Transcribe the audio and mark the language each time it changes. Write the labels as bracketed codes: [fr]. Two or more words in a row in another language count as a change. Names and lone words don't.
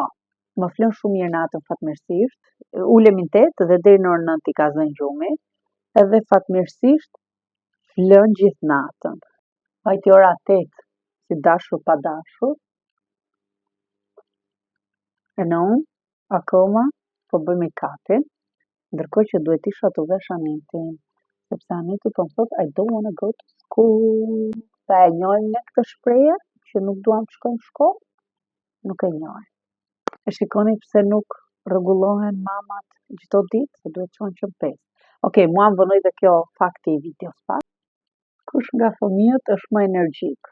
[sq] Më flen shumë mirë natën fatmirësisht. Ulemi në 8 dhe deri në orën 9 i ka zënë gjumi, edhe fatmirësisht flën gjithë natën. Vajti ora 8, si dashur pa dashur. E në unë, akoma, po bëj make-upin, ndërkohë që duhet isha të vesh Anitin, sepse Aniti po më thot, [en] I don't wanna go to school. [sq] Sa e njohim ne këtë shprehje, që nuk duam të shkojmë në shkollë, nuk e njohim. E shikoni pse nuk rregullohen mamat çdo ditë, se duhet të qonë që 5. Okej, mua më vënoi dhe kjo fakti i videos pas. Kush nga fëmijët është më energjik?